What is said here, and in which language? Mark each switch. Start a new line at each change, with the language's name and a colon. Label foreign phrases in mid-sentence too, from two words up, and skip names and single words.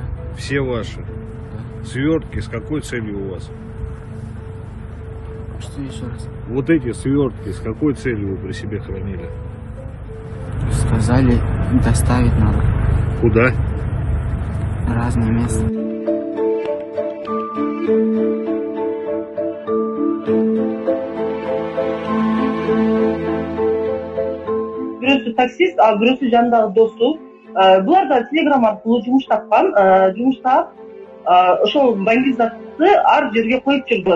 Russian: Все ваши? Да. Свертки с какой целью у вас? Что еще раз? Вот эти свертки с какой целью вы при себе хранили? Сказали, доставить надо. Куда? В разные места.
Kyrgyz: Бирөөсү таксист, а бирөөсү жанындагы досу. Булар да телеграм аркылуу жумуш тапкан. Жумуштап ошол баңги затты ар жерге коюп жүргөн.